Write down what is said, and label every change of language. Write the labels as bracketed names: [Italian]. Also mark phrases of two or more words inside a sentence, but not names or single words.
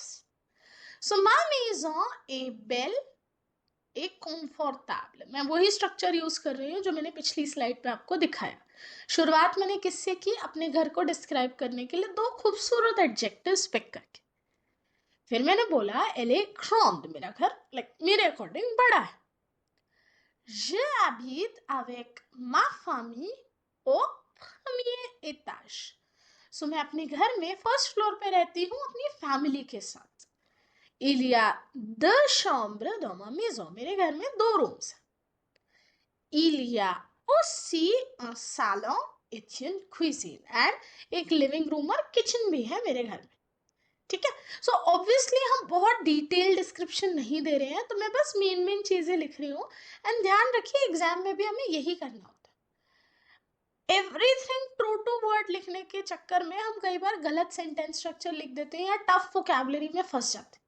[French] सो ma maison est belle et confortable. [Hindi] मैं वही [English] structure use [Hindi] कर रही हूँ जो मैंने पिछली स्लाइड पे आपको दिखाया. शुरुआत मैंने किससे की? अपने घर को डिस्क्राइब करने के लिए दो खूबसूरत [English] adjectives pick [Hindi] करके. फिर मैंने बोला [French] elle grande, [Hindi] मेरा घर लाइक मेरे अकॉर्डिंग बड़ा है. [French] Je habite avec ma famille au premier étage. [Hindi] सो मैं अपने घर में [English] first floor [Hindi] पे रहती हूँ अपनी फैमिली के साथ. [French] Il y a deux chambres dans ma maison. [Hindi] मेरे घर में दो रूम्स हैं. [French] Il y a aussi un salon et une cuisine. [Hindi] एंड एक [English] living room [Hindi] और किचन भी है मेरे घर में. ठीक है. [English] so obviously [Hindi] हम बहुत [English] detail description [Hindi] नहीं दे रहे हैं, तो मैं बस मेन चीजें लिख रही हूँ. एंड ध्यान रखिए एग्जाम में भी हमें यही करना होता है. [English] everything true to word [Hindi] लिखने के चक्कर में हम कई बार गलत [English] sentence structure [Hindi] लिख देते हैं या [English] tough vocabulary [Hindi] में फंस जाते हैं.